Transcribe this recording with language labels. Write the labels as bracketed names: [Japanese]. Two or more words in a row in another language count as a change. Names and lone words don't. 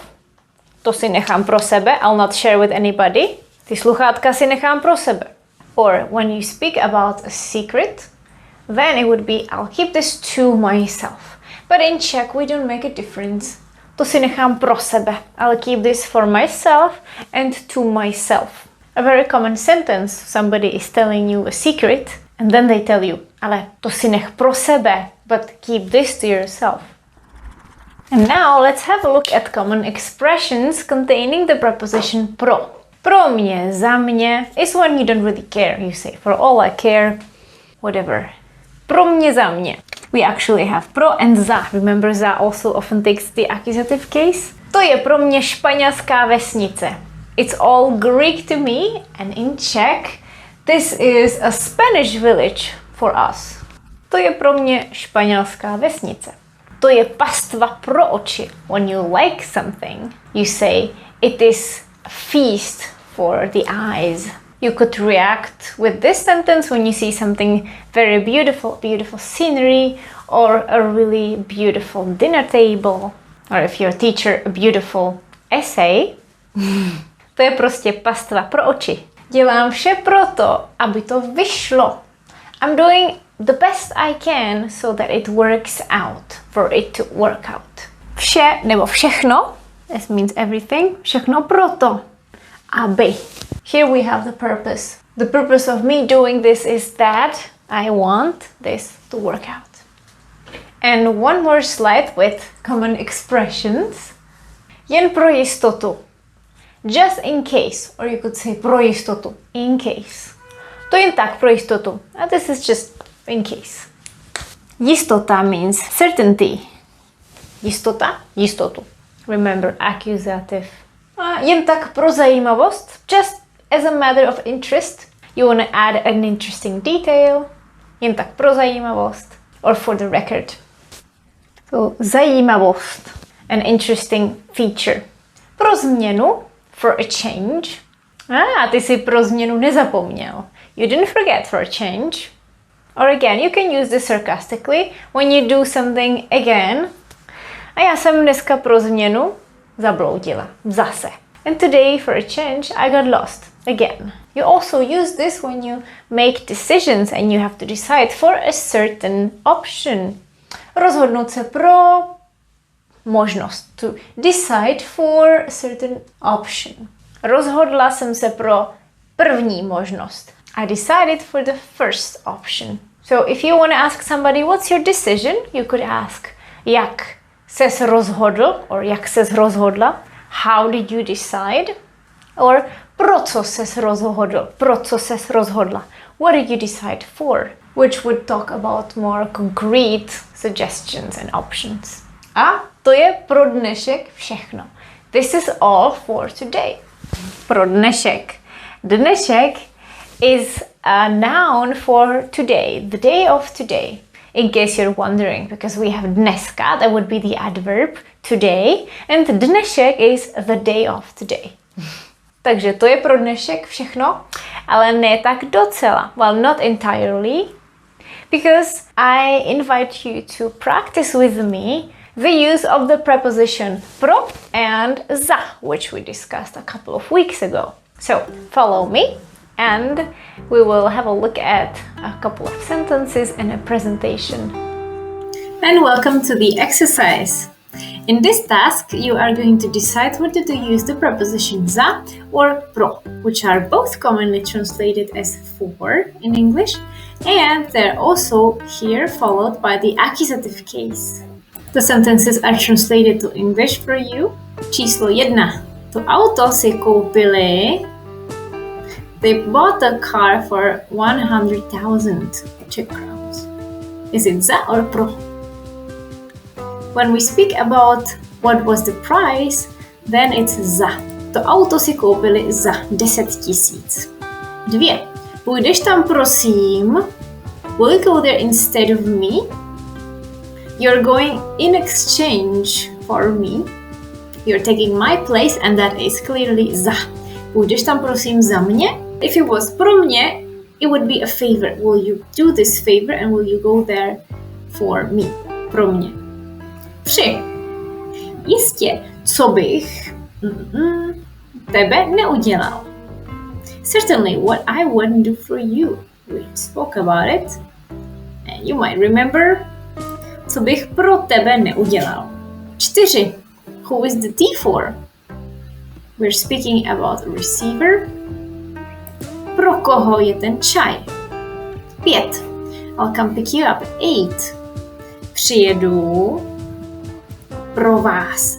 [Czech] To si nechám pro sebe. [English] I'll not share with anybody. [Czech] Ty sluchátka si nechám pro sebe. [English] Or when you speak about a secret, then it would be, I'll keep this to myself. But in Czech, we don't make a difference. [Czech] To si nechám pro sebe. [English] I'll keep this for myself and to myself. A very common sentence, somebody is telling you a secret and then they tell you, [Czech] ale to si nech pro sebe, [English] but keep this to yourself. And now let's have a look at common expressions containing the preposition pro. [Czech] Pro mě, za mě [English] is when you don't really care. You say, for all I care, whatever. [Czech] Pro mě, za mě. [English] We actually have pro and za. Remember, za also often takes the accusative case. [Czech] To je pro mě španělská vesnice. [English] It's all Greek to me, and in Czech, this is a Spanish village for us. [Czech] To je pro mě španělská vesnice. To je pastva pro oči. [English] When you like something, you say, it is a feast for the eyes. You could react with this sentence when you see something very beautiful, beautiful scenery, or a really beautiful dinner table, or if you're a teacher, a beautiful essay. [Czech] To je prostě pastva pro oči. Dělám vše proto, aby to vyšlo. [English] I'm doing the best I can so that it works out, for it to work out. [Czech] Vše nebo všechno, [English] this means everything, [Czech] všechno proto, aby. [English] Here we have the purpose. The purpose of me doing this is that I want this to work out. And one more slide with common expressions. [Czech] Jen pro jistotu. [English] Just in case, or you could say [Czech] pro jistotu, [English] in case. [Czech] To jen tak pro jistotu. [English] And this is just in case. Jistota means certainty. [Czech] Jistota, jistotu. [English] Remember, accusative. [Czech] Jen tak pro zajímavost, [English] just as a matter of interest. You want to add an interesting detail. [Czech] Jen tak pro zajímavost. [English] Or for the record. So, zajímavost. An interesting feature. [Czech] Pro změnu, [English] for a change. [Czech] Ty si pro změnu nezapomněl. [English] You didn't forget for a change. Or again, you can use this sarcastically when you do something again. [Czech] A já jsem dneska pro změnu zabloudila. Zase. [English] And today, for a change, I got lost. Again. You also use this when you make decisions and you have to decide for a certain option. [Czech] Rozhodnout se pro možnost. [English] To decide for a certain option. [Czech] Rozhodla jsem se pro první možnost. [English] I decided for the first option. So if you want to ask somebody what's your decision, you could ask [Czech] jak ses rozhodl [English] or [Czech] jak ses rozhodla. [English] How did you decide? Or [Czech] pro co ses rozhodl? Pro co ses rozhodla? [English] What did you decide for? Which would talk about more concrete suggestions and options. [Czech] A to je pro dnešek všechno. [English] This is all for today. [Czech] Pro dnešek. [English] Dnešek is a noun for today, the day of today. In case you're wondering, because we have dneska, that would be the adverb today, and dnešek is the day of today. [Czech] Takže to je pro dnešek všechno, ale ne tak docela. [English] Well, not entirely, because I invite you to practice with me the use of the preposition pro and za, which we discussed a couple of weeks ago. So follow me and we will have a look at a couple of sentences and a presentation. And welcome to the exercise. In this task, you are going to decide whether to use the preposition za or pro, which are both commonly translated as for in English, and they're also here followed by the accusative case. The sentences are translated to English for you. [Czech] Číslo 1. To auto si koupili. [English] They bought the car for 100,000 Czech crowns. Is it za or pro? When we speak about what was the price, then it's za. [Czech] To auto si koupili za 10 000. 2. Půjdeš tam prosím? [English] Will you go there instead of me? You're going in exchange for me. You're taking my place and that is clearly za. [Czech] Půjdeš tam prosím za mě? [English] If it was [Czech] pro mě, [English] it would be a favor. Will you do this favor and will you go there for me? [Czech] Pro mě. 3. Jistě, co bych tebe neudělal. [English] Certainly, what I wouldn't do for you. We spoke about it. And you might remember, [Czech] co bych pro tebe neudělal. 4. [English] Who is the T for? We're speaking about a receiver. [Czech] Pro koho je ten čaj? 5. [English] I'll come pick you up at 8. [Czech] Přijedu pro vás.